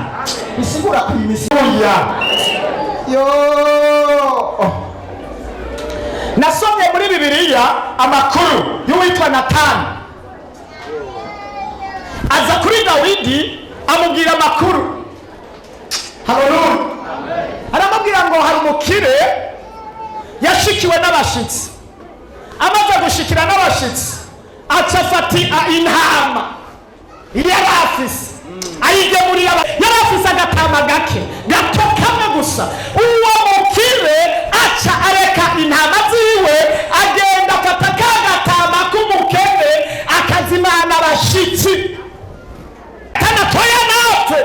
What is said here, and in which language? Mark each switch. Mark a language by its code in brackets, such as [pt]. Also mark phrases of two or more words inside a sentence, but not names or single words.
[rn] Bisigura ko iyi misi nasomye muri Bibiliya amakuru y'uwitwa Natani. Aza kuri Dawidi amubwira amakuru. Haleluya. Aramubwira ngo hari umukire yashikiwe n'abashitsi. Amaze gushikira n'abashitsi aca afata intama yarafise ayigemurira yarafise agatama gake gato kamwe gusa. Uwo mukire aca areka intama ziwe agenda afata kagatama k'umukene akazimana abashitsi kanatoya napfe.